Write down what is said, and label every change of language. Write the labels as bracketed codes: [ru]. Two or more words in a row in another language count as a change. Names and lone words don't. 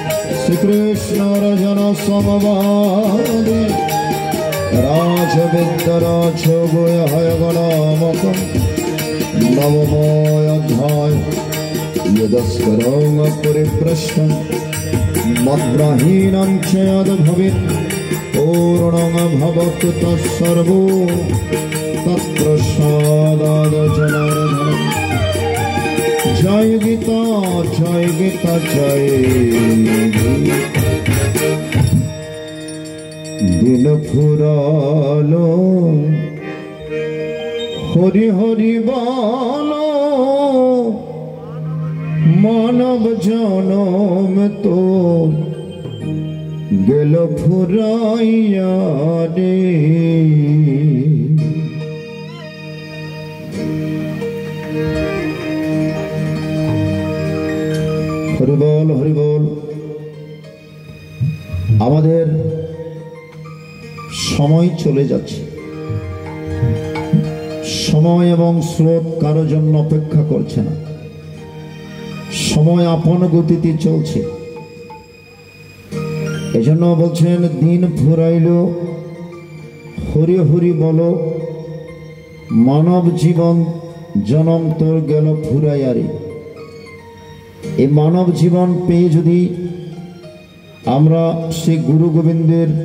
[sa] श्रीकृष्णार्जुनसंवादे राजविद्याराजगुह्यगणामकं नवमोऽध्याय यदस्करं परिप्रश्नं मद्ग्रहीणं च यद्भवेत् पूर्णं भवतु तत्सर्वो तत्प्रसादात् जनार्दनम् जय गीता जय गीता [bn] জয় দিন ফুরালো হরি হরি বলো মানব জনম তো গেল ফুরাইয়া রে হরি বোল আমাদের সময় চলে যাচ্ছে সময় এবং স্রোত কারোর জন্য অপেক্ষা করছে না সময় আপন গতিতে চলছে এজন্য বলছেন দিন ফুরাইল হরি হরি বলো মানব জীবন জনম তোর গেল ফুরাইয়ারে এই মানব জীবন পেয়ে যদি আমরা সেই গুরু গোবিন্দের